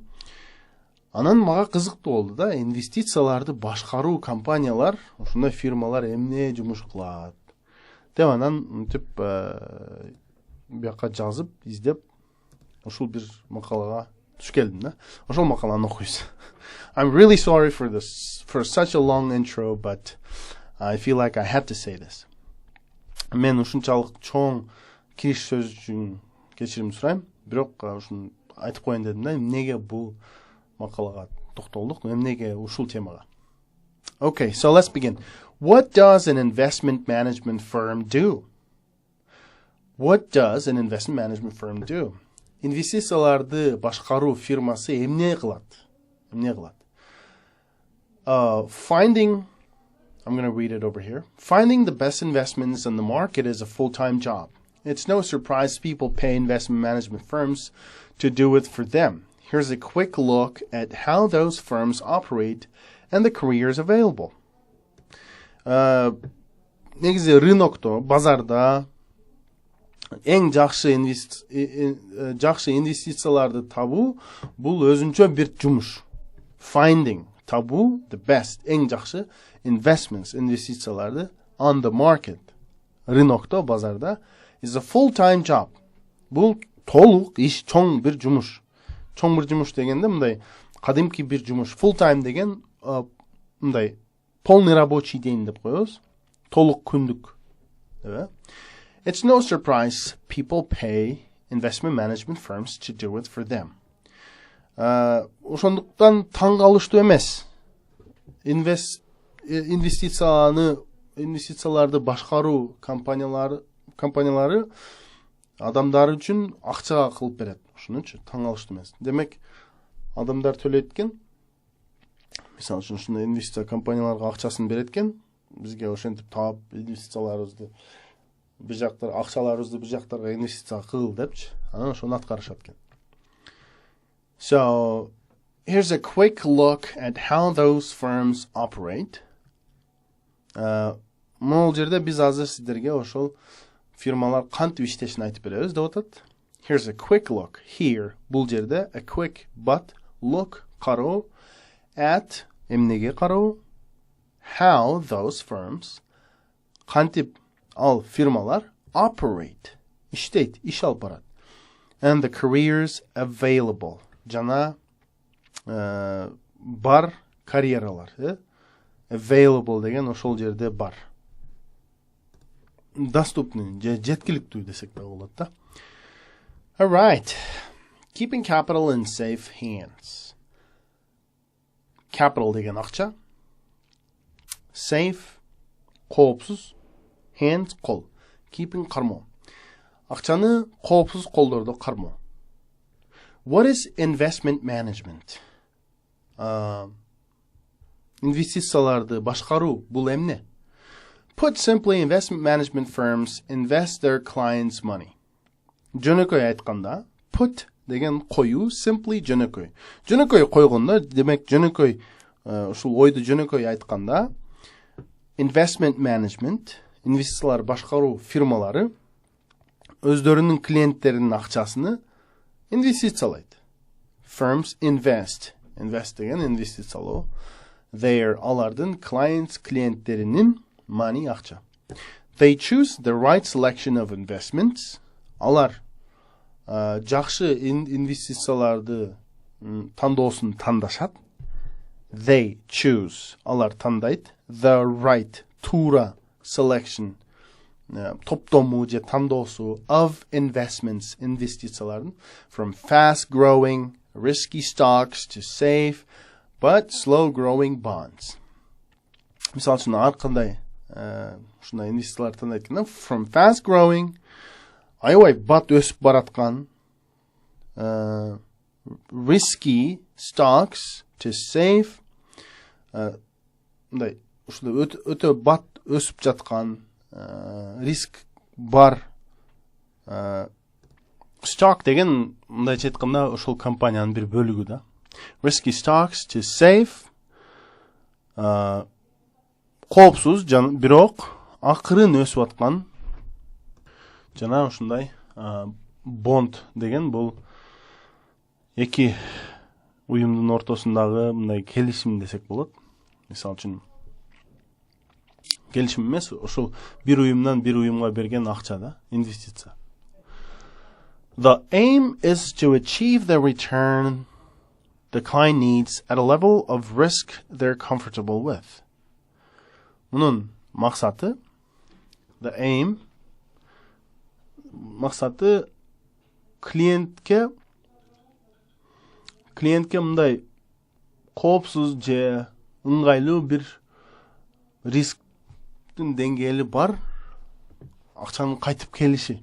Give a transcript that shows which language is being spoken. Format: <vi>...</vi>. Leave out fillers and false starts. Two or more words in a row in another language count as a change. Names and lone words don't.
<ky>Анан мага кызыктуу болду да, инвестицияларды башкаруу компаниялар, ошондой фирмалар эмне жумуш кылат деп анан мынтип бияка жазып, издеп ушул бир макалага туш келдим да. Ошол макаланы окуйбуз.</ky> <en>I'm really sorry for such a long intro, but I feel like I had to say this.</en> <ky>Мен ушунчалык чоң кириш сөз үчүн кечирим сурайм, бирок ушуну айтып коеюн дедим да, эмнеге бул макалага токтолдук, эмнеге ушул темага.</ky> <en>Okay, so let's begin. What does an investment management firm do? What does an investment management firm do?</en> <ky>Инвестицияларды башкаруу фирмасы эмне кылат? Эмне кылат?</ky> <en>I'm going to read it over here. Finding the best investments in the market is a full-time job. It's no surprise people pay investment management firms to do it for them. Here's a quick look at how those firms operate and the careers available.</en> <ky>Негизи рынокто, базарда эң жакшы инвестицияларды табуу бул өзүнчө бир жумуш.</ky> <en>Finding, табуу, the best,</en> <ky>эң жакшы</ky> <en>investments, инвестицияларды on the market,</en> <ky>рынокто, базарда,</ky> <en>is a full-time job.</en> <ky>Бул толук иш, чоң бир жумуш. Чоң бир жумуш дегенде мындай кадимки бир жумуш.</ky> <en>Full time</en> <ky>деген мындай</ky> <ru>полный рабочий день</ru> <ky>деп коебуз. Толук күндүк.</ky> <en>It's no surprise people pay investment management firms to do it for them.</en> <ky>Ошондуктан таң калыштуу эмес. Инвестицияларды башкаруу компаниялары адамдар үчүн акчага кылып берет. Ошонучу таң калыштуу эмес. Демек, адамдар төлөйт экен. Мисалы үчүн ушундай инвестиция компанияларга акчасын берет экен. Бизге ошентип таап инвестицияларыбызды бир жактар акчаларыбызды бир жактарга инвестиция кыл депчи. Анан ошону аткарышат экен.</ky> <en>So, here's a quick look at how those firms operate.</en> <ky>Могул жерде биз азыр сиздерге ошол фирмалар кантип иштешин айтып беребиз деп атат.</ky> <en>Here's a quick look. Here,</en> <ky>бул жерде</ky> <en>a quick but look</en> <ky>кароо at эмнеге кароо?</ky> <en>How those firms</en> <ky>кантип ал фирмалар</ky> <en>operate.</en> <ky>Иштейт, иш алып барат.</ky> <en>And the careers available.</en> <ky>Жана бар карьералар. Available деген ошол жерде бар. Доступный, жеткиликтүү десек да болот да.</ky> <en>All right. Keeping capital in safe hands.</en> <ky>Capital деген акча. Safe, коопсуз. Hands, кол. Keeping кармоо. Акчаны коопсуз колдордо кармоо.</ky> <en>What is investment management?</en> <ky>Инвестицияларды башкаруу бул эмне?</ky> <en>Put simply, investment management firms invest their clients' money.</en> <ky>Жөнөкөй айтканда, put деген коюу, simply жөнөкөй. Жөнөкөй койгондо, демек жөнөкөй ушул ойду жөнөкөй айтканда,</ky> <en>investment management,</en> <ky>инвестициялар башкаруу фирмалары өздөрүнүн клиенттеринин акчасыны инвестициялайт.</ky> <en>Firms invest. Invest деген инвестициялоо.</en> <ky>Their алардын clients клиенттеринин money акча.</ky> <en>They choose the right selection of investments.</en> <ky>Алар жакшы инвестицияларды тандоосун тандашат.</ky> <en>They choose.</en> <ky>Алар тандайт.</ky> <en>The right, туура selection,</en> <ky>топтому же тандоосу</ky> <en>of investments, инвестициялардын, from fast-growing, risky stocks to safe, but slow-growing bonds.</en> <ky>Мисалы үчүн ар кандай ушундай инвестициялар тандайт экен,</ky> <en>from fast-growing,</en> <ky>аябай бат өсүп бараткан,</ky> <en>risky stocks to safe,</en> <ky>мындай ушундай өтө бат өсүп жаткан, риск бар, stock деген мындайча айтканда ошол компаниянын бир бөлүгү да.</ky> <en>Risky stocks to safe,</en> <ky>коопсуз бирок акырын өсүп аткан, жана ушундай бонд деген бул эки уюмдун ортосундагы мындай келишим десек болот. Мисалы үчүн келишим эмес, ошол бир уюмдан бир уюмга берген акча да, инвестиция. The aim is to achieve the return the client needs at a level of risk they're comfortable with. Мунун максаты,</ky> <en>the aim,</en> <ky>максаты клиентке мындай коопсуз же ыңгайлуу бир рисктин деңгээли бар акчанын кайтып келиши.</ky>